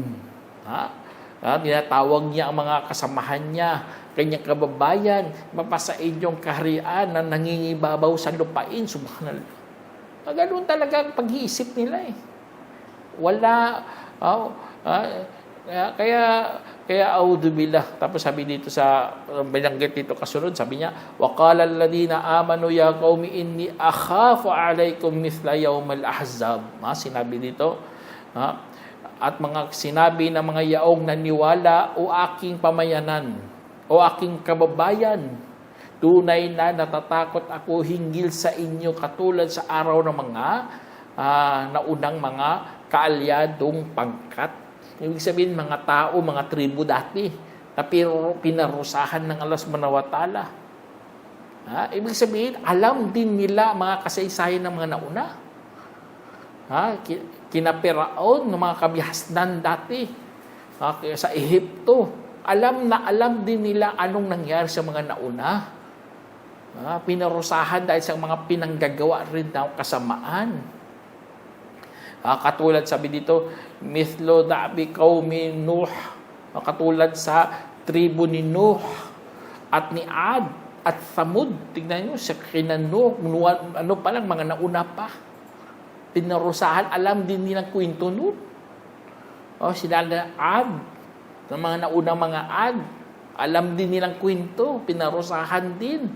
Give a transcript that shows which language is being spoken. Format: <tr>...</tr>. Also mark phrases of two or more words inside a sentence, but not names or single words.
<tl>Tinatawag niya ang mga kasamahan niya, kanyang kababayan, mapasain yung kaharian na nangingibabaw sa lupain. Subhanallah. Ganoon talaga ang pag-iisip nila eh. Wala, kaya audubillah. Tapos sabi dito sa binanggit dito kasunod, sabi niya,</tl> <ar>وَقَالَ الَّذِينَ آمَنُوا يَا قَوْمِ إِنِّي أَخَافُ عَلَيْكُمْ مِثْلَ يَوْمَ الْأَحْزَابِ.</ar> <tl>Sinabi dito, at mga sinabi ng mga yaong naniwala, o aking pamayanan, o aking kababayan, tunay na natatakot ako hinggil sa inyo katulad sa araw ng mga naunang mga kaalyadong pangkat. Ibig sabihin, mga tao, mga tribo dati, na pinarusahan ng Allah</tl> <ar>سبحانه وتعالى.</ar> <tl>Ibig sabihin, alam din nila mga kasaysayan ng mga nauna. Kina Firaon, ng mga kabihasnan dati, sa Ehipto. Alam din nila anong nangyari sa mga nauna. Pinarusahan dahil sa mga pinanggagawa rin ng kasamaan. Katulad sabi dito,</tl> <ar>مثل دأب قوم نوح,</ar> <tl>katulad sa tribo ni Nuh at ni Ad at Thamud. Tignan nyo, sa kina Nuh, ano pa lang, mga nauna pa. Pinarusahan, alam din nilang kwento nun. Sila na Ad, ng mga naunang mga Ad, alam din nilang kwento, pinarusahan din.</tl>